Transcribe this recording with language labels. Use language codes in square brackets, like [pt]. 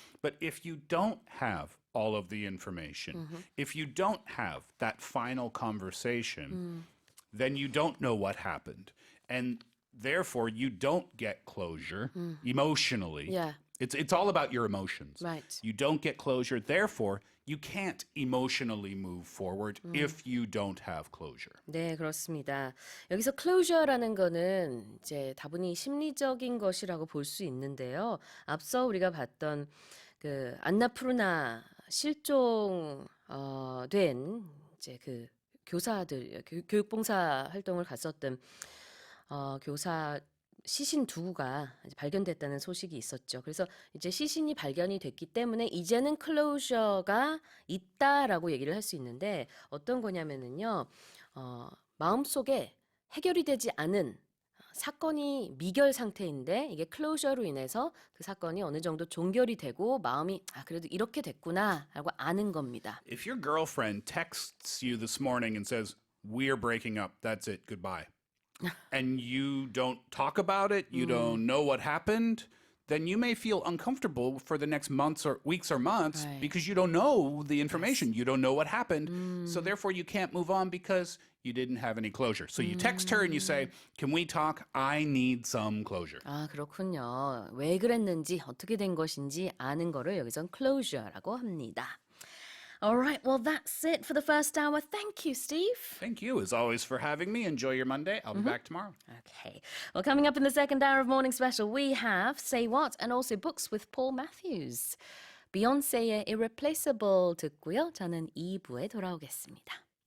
[en] But if you don't have all of the information, if you don't have that final conversation, then you don't know what happened. And therefore, you don't get closure emotionally. Yeah. It's all about your emotions. Right. You don't get closure. Therefore, you can't emotionally move forward if you don't have closure. [ko] 네, 그렇습니다. 여기서 closure라는 거는 이제 다분히 심리적인 것이라고 볼 수 있는데요. 앞서 우리가 봤던 그 안나푸르나 실종 된 이제 그 교사들 교육봉사 활동을 갔었던 교사 시신 두구가 발견됐다는 소식이 있었죠. 그래서 이제 시신이 발견이 됐기 때문에 이제는 클로저가 있다라고 얘기를 할 수 있는데 어떤 거냐면은요. 마음속에 해결이 되지 않은 사건이 미결 상태인데 이게 클로저로 인해서 그 사건이 어느 정도 종결이 되고 마음이 그래도 이렇게 됐구나라고 아는 겁니다. [en] If your girlfriend texts you this morning and says, "We're breaking up. That's it. Goodbye." and you don't talk about it, you don't know what happened, then you may feel uncomfortable for the next months or weeks or months Right. because you don't know the information. You don't know what happened. So therefore you can't move on because you didn't have any closure. So you text her and you say, "Can we talk? I need some closure." [ko] 아, 그렇군요. 왜 그랬는지, 어떻게 된 것인지 아는 거를 여기선 closure라고 합니다. [en] All right, well, that's it for the first hour. Thank you, Steve. Thank you, as always, for having me. Enjoy your Monday. I'll be back tomorrow. Okay. Well, coming up in the second hour of Morning Special, we have Say What and also Books with Paul Matthews. [ko] 비욘세의 Irreplaceable 듣고요. 저는 2부에 돌아오겠습니다.